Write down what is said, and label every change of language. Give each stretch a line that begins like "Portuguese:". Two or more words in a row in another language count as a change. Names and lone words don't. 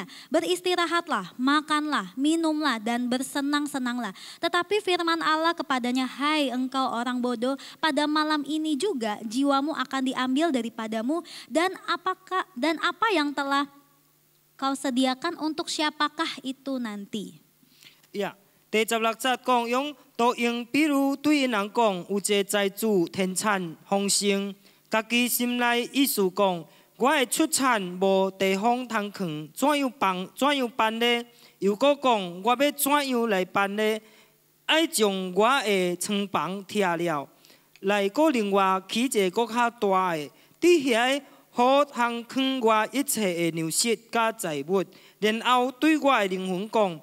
Indonesian: Beristirahatlah, makanlah, minumlah, dan bersenang-senanglah. Tetapi firman Allah kepadanya, hai engkau orang bodoh, pada malam ini juga jiwamu akan diambil daripadamu, dan apa yang telah kau sediakan untuk siapakah itu nanti? Ya,
Min Nan Chinese: 第16節講，用都用比如對因人講，有一個財主田產豐盛，家己心內意思講，我的出產無地方通藏，怎樣辦呢？又閣講，我要怎樣來辦呢？愛將我的倉房拆了，來閣另外起一個閣較大的，佇遐好通藏我一切的糧食甲財物，然後對我的靈魂講。